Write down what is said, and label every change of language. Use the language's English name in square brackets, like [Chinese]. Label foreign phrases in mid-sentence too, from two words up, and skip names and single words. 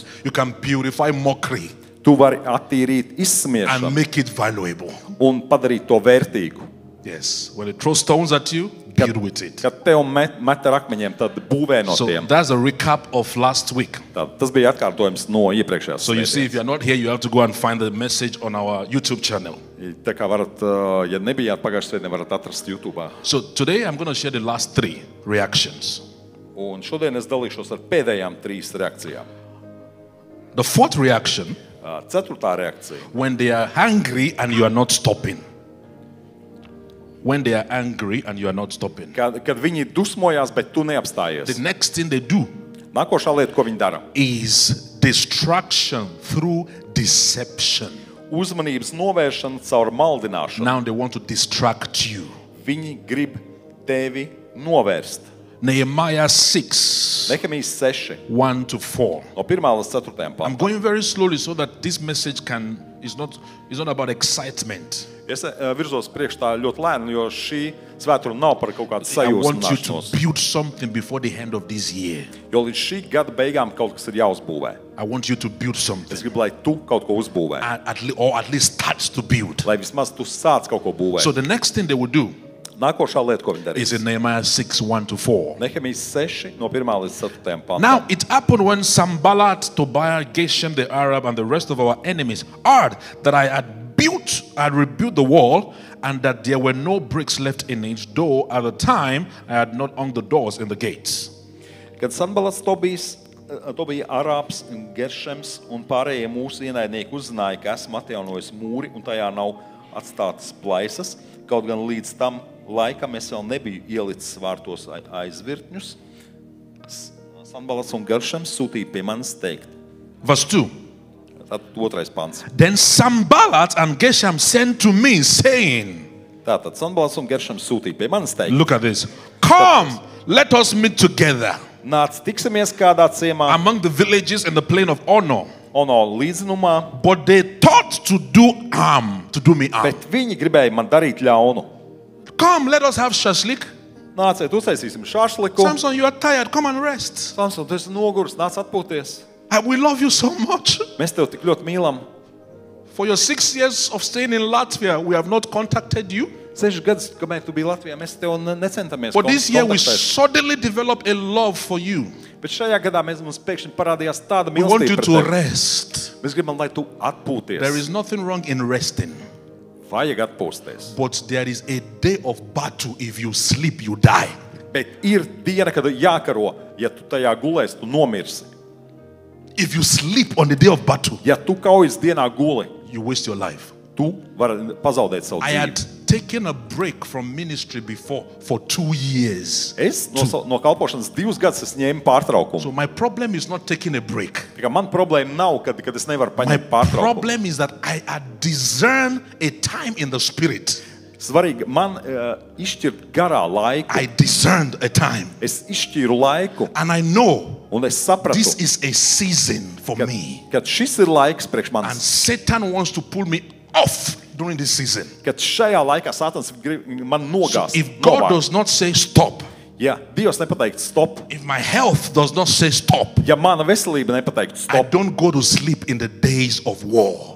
[English] You can purify mockery [Latvian] Tu vari attīrīt [English] and [Latvian] izsmiešanu [English] make it valuable. [Latvian] un padarīt to vērtīgu. [English] Yes. When they throw stones at you, build with it. [Latvian] Kad tev met ar akmeņiem, tad būvē no [English] So [Latvian] tiem. [English] that's a recap of last week. [Latvian] Tas bija atkārtojums no iepriekšējās [English] So you see, if [Latvian] svētdienas. [English] you're not here, you have to go and find the message on our YouTube channel. [Latvian] Tā kā varat, ja nebijāt pagājušajā svētdienā, varat atrast YouTube. [English] So today I'm going to share the last 3 reactions. [Latvian] Un šodien es dalīšos ar pēdējām 3 reakcijām. [English] The fourth reaction, [Latvian] Ceturtā reakcija. [English] when they are angry and you are not stopping. When they are angry and you are not stopping. [Latvian] Kad viņi dusmojās, bet tu [English] The [Latvian] neapstājies. [English] next thing they do [Latvian] Nākošā lieta, ko viņi dara. [English] is distraction through deception. [Latvian] Uzmanības novēršana caur maldināšanu. [English] Now they want to distract you. [Latvian] Viņi grib tevi novērst. [English] Nehemiah 6, [Latvian] Nehemijas 6, [English] 1 to 4. [Latvian] no 1 līdz 4 [English] I'm [Latvian] pantam. [English] going very slowly so that this message is not about excitement. [Latvian] Es virzos priekš tā ļoti lēni, jo šī svētkruna nav par kaut kādu [English] I want you to [Latvian] sajūsmināšanos. [English] build something before the end of this year. [Latvian] Jo līdz šī gada beigām kaut kas ir jāuzbūvē. [English] I want you to build something, [Latvian] Es gribu, lai tu kaut ko uzbūvē. [English] or at least start to build. [Latvian] Lai vismaz tu sāc kaut ko būvēt. [English] So the next thing they will do [Latvian] Nākošā lieta, ko viņi [English] is [Latvian] darīs. [English] in Nehemiah 6, 1 to 4. [Latvian] Nehemijas 6 no 1 līdz 4 pantam. [English] Now it happened when Sanballat, Tobiah, Geshem the Arab, and the rest of our enemies heard that I had rebuilt the wall, and that there were no bricks left in it, though at the time I had not hung the doors in the gates. [Latvian] Kad Sanbalats, Tobija, Arābs, Geršems un pārējie mūsu ienaidnieki uzzināja, ka esmu atjaunojis mūri un tajā nav atstātas plaisas, kaut gan līdz tam laikam es vēl nebiju ielicis vārtos aizvirtņus, Sanbalats un Geršems sūtīja pie manis teikt. [English] Verse 2. [Latvian] Tad 2. pants. [English] Then Sanballat and Geshem sent to me, saying, [Latvian] Tātad Sanbalats un Geršems sūtīja pie manis teikt. [English] look at this, come, let us meet together [Latvian] Nāc, tiksimies kādā ciemā, [English] among the villages in the plain of Ono. [Latvian] Ono līdzinumā, [English] But they thought to do me harm. [Latvian] bet viņi gribēja man darīt ļaunu. [English] Come, let us have shashlik. [Latvian] Nāciet, uztaisīsim šašliku. [English] Samson, you are tired. Come and rest. [Latvian] Samson, tu esi noguris, nāc atpūties. [English] We love you so much. [Latvian] Mēs tev tik ļoti mīlam. [English] For your 6 years of staying in Latvia, we have not contacted you. [Latvian] 6 gadus, kamēr tu biji Latvijā, mēs tev necentamies [English] But this year we [Latvian] kontaktēt. [English] suddenly developed a love for you. [Latvian] Bet šajā gadā mums pēkšņi parādījās tāda [English] We want you [Latvian] mīlestība [English] to [Latvian] pret tevi. [English] rest. [Latvian] Mēs gribam, lai tu atpūties. [English] There is nothing wrong in resting. [Latvian] Vajag atpūsties. [English] But there is a day of battle. If you sleep, you die. [Latvian] Bet ir diena, kad jākaro. Ja tu tajā gulēsi, tu nomirsi. [English] If you sleep on the day of battle, [Latvian] Ja tu kaujas dienā guli, [English] you waste your life. [Latvian] tu vari pazaudēt savu [English] I had [Latvian] dzīvi. [English] taken a break from ministry before for 2 years. [Latvian] Es no kalpošanas 2 gadus es ņēmu pārtraukumu. [English] So my problem is not taking a break. [Latvian] Tā kā man problēma nav, kad es nevaru [English] My [Latvian] paņemt pārtraukumu. [English] problem is that I had discerned a time in the spirit. [Latvian] Svarīgi man izšķirt garā laiku. [English] I discerned a time. [Latvian] Es izšķīru laiku [English] And I know [Latvian] un es sapratu, [English] this is a season for me. [Latvian] kad šis ir laiks priekš [English] And [Latvian] manis. [English] Satan wants to pull me off during this season. [Latvian] Kad šajā laikā Sātans grib man [English] So [Latvian] nogāzt. [English] if God does not say stop, [Latvian] Ja Dievs nepateikt stop, [English] if my health does not say stop, [Latvian] ja mana veselība nepateikt [English] I [Latvian] stop, [English] don't go to sleep in the days of war.